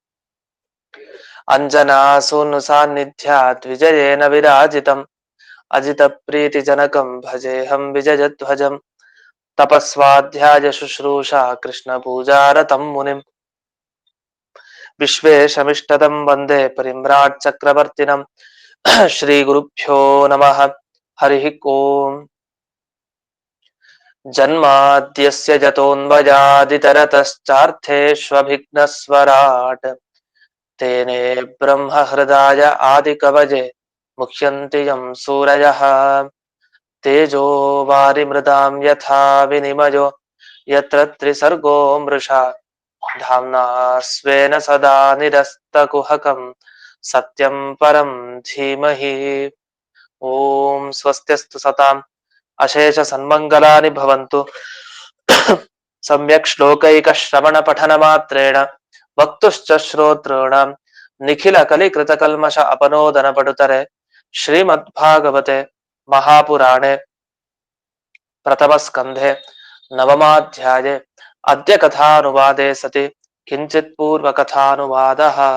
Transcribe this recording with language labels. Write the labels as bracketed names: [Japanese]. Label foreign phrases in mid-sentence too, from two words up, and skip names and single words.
[Sanskrit] ಅಂಜನಾಸೂನು ಸಾನ್ನಿಧ್ಯಾತ್ ವಿಜಯೇನ ವಿರಾಜಿತಂ ಅಜಿತಪ್ರೀತಿಜನಕಂ ಭಜೇಹಂ ವಿಜಯಧ್ವಜಂ ತಪಸ್ವಾಧ್ಯಾಯ ಶುಶ್ರೂಷಾ ಕೃಷ್ಣ ಪೂಜಾರತಂ ಮುನಿಂ ವಿಶ್ವೇಶಮಿಷ್ಟದಂ ವಂದೇ ಪರಿಮ್ರಾಟ್ ಚಕ್ರವರ್ತಿನಂ ಶ್ರೀ ಗುರುಭ್ಯೋ ನಮಃ. ಹರಿಃ ಓಂ. ಜನ್ಮಾದ್ಯಸ್ಯ ಜತೋನ್ಮಯಾದಿತರತಶ್ಚಾರ್ಥೇಷ್ವಭಿಘ್ನಸ್ವರಾಟ್ ತೇನೇ ಬ್ರಹ್ಮ ಹೃದಯ ಆದಿಕವಜೆ ಮುಹ್ಯಂತಿ ಯಂ ಸೂರಯಃ ತೇಜೋ ವಾರಿಮೃತಾಂ ಯಥಾ ವಿನಿಮಯೋ ಯತ್ರ ತ್ರಿಸರ್ಗೋ ಮೃಷಾ ಧಾಮ್ನಾ ಸ್ವೇನ ಸದಾ ನಿರಸ್ತಕುಹಕಂ ಸತ್ಯಂ ಪರಂ ಧೀಮಹಿ. ಓಂ ಸ್ವಸ್ತ್ಯಸ್ತು ಸತಾಂ ಅಶೇಷ ಸನ್ಮಂಗಲಾನಿ ಭವಂತು. ಸಮ್ಯಕ್ ಶ್ಲೋಕೈಕ ಶ್ರವಣ ಪಠನ ಮಾತ್ರೇಣ ವಕ್ತುಶ್ಚ ಶ್ರೋತॄಣಾಂ ನಿಖಿಲ ಕಲಿಕೃತ ಕಲ್ಮಷ ಅಪನೋದನ ಪಡುತರೆ ಶ್ರೀಮದ್ಭಾಗವತೆ ಮಹಾಪುರಾಣೆ ಪ್ರಥಮ ಸ್ಕಂಧೆ ನವಮಾಧ್ಯಾಯೇ ಅದ್ಯ ಕಥಾನುವಾದೆ ಸತಿ ಕಿಂಚಿತ್ ಪೂರ್ವ ಕಥಾನುವಾದಃ.